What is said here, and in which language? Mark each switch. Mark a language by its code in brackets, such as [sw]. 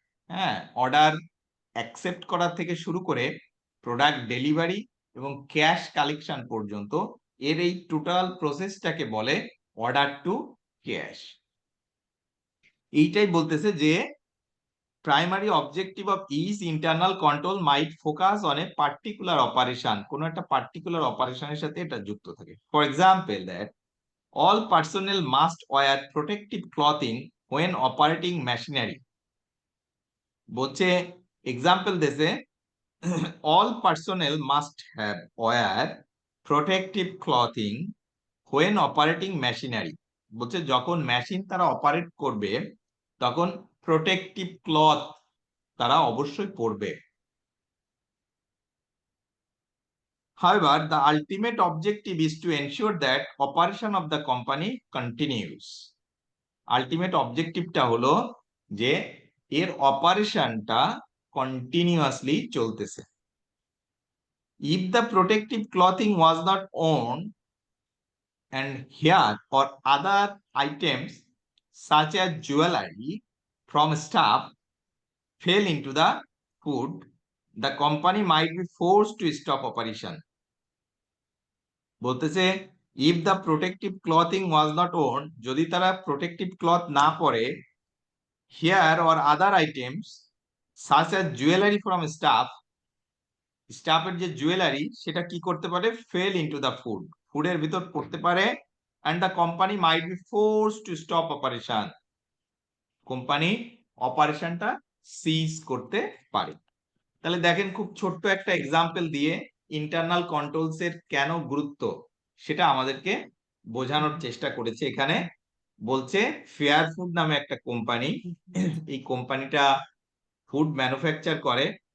[bn] হ্যাঁ, order accept করা থেকে শুরু করে প্রোডাক্ট ডেলিভারি এবং ক্যাশ কালেকশন পর্যন্ত এর এই টোটাল প্রসেসটাকে বলে অর্ডার টু ক্যাশ। এইটাই বলতেছে যে [en] primary objective of each internal control might focus on a particular operation, [bn] কোন একটা পার্টিকুলার অপারেশনের সাথে এটা যুক্ত থাকে। [en] For example that all personnel must wear protective clothing when operating machinery. [bn] বলছে এক্সাম্পল দেশে [en] all personnel must have wear protective clothing when operating machinery. [bn] বলছে যখন মেশিন তারা অপারেট করবে তখন প্রোটেক্টিভ ক্লথ তারা অবশ্যই পরবে। [en] However, the ultimate objective is to ensure that operation of the company continues. [bn] Ultimate objectiveটা হলো যে এর অপারেশনটা কন্টিনিউয়াসলি চলতেছে। [en] If the protective clothing was not worn and hair or other items such as jewelry from staff fell into the food, the company might be forced to stop operation. [bn] বলতেছে [en] if the protective clothing was not worn, [bn] যদি তারা protective cloth না পরে, [en] hair or other items such as jewelry from [bn] স্টাফের যে jewellery সেটা কি করতে পারে, [en] fell into the food, [bn] ফুডের ভিতর পড়তে পারে, [en] and the company might be forced to stop operation. [bn] Company অপারেশনটা সিজ করতে পারে। তাহলে দেখেন খুব ছোট্ট একটা এক্সাম্পল দিয়ে ইন্টারনাল কন্ট্রোলস এর কেন গুরুত্ব সেটা আমাদেরকে বোঝানোর চেষ্টা করেছে। এখানে বলছে ফেয়ার ফুড নামে একটা কোম্পানি, এই কোম্পানিটা ফুড ম্যানুফ্যাকচার করে।